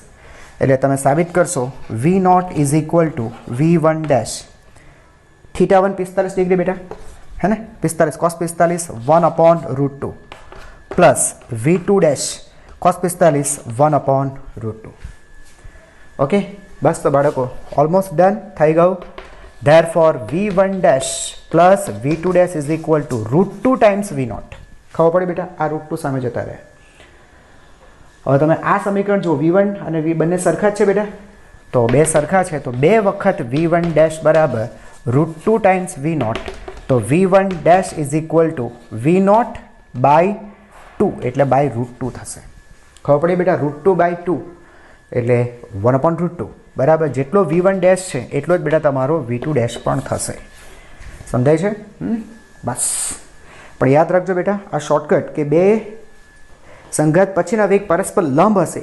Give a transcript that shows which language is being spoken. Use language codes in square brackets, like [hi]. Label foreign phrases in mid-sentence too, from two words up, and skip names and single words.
[gu] એટલે તમે સાબિત કરશો v0 = v1 θ1 45 ડિગ્રી બેટા, હે ને? 45 cos 45 1/√2 પ્લસ v2 cos 45 1/√2. ઓકે, બસ તો બાળકો [en] almost done [gu] થઈ ગયું. [en] Therefore v1 plus v2 is equal to √2 times v0. [gu] ખબર પડી બેટા? આ √2 સામે જતા રહે. હવે તમે આ સમીકરણ જો v1 અને v બંને સરખા જ છે બેટા, તો બે સરખા છે તો 2 વખત v1 બરાબર √2 times v0. તો v1 [en] is equal to [gu] v0 by 2 એટલે by √2 થશે. ખબર પડી બેટા? √2/2 એટલે 1/√2 બરાબર. જેટલો v1 છે એટલો જ બેટા તમારો v2 પણ થશે. સમજાય છે? બસ. પણ યાદ રાખજો બેટા આ શોર્ટકટ કે બે સંઘાત પછીના વેગ પરસ્પર લંબ હશે.